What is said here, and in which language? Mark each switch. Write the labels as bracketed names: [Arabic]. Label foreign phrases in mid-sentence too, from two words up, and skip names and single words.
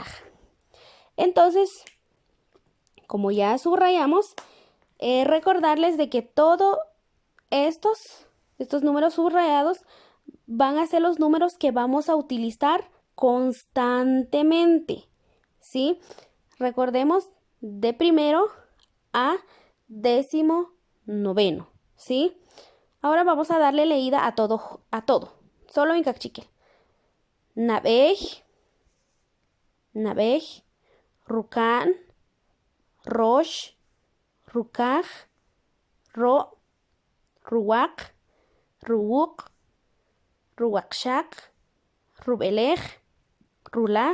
[Spanish] Entonces, como ya subrayamos, recordarles de que todos estos números subrayados van a ser los números que vamos a utilizar constantemente, ¿sí? Recordemos de primero a 19º, ¿sí? Ahora vamos a darle leída a todo, solo en Cachiquel. [Kaqchikel] Nabej, Rukan, Rosh, Rukaj, Ro, Ruak, Ruuk, Ruakshak, Rubelej, Rulaj,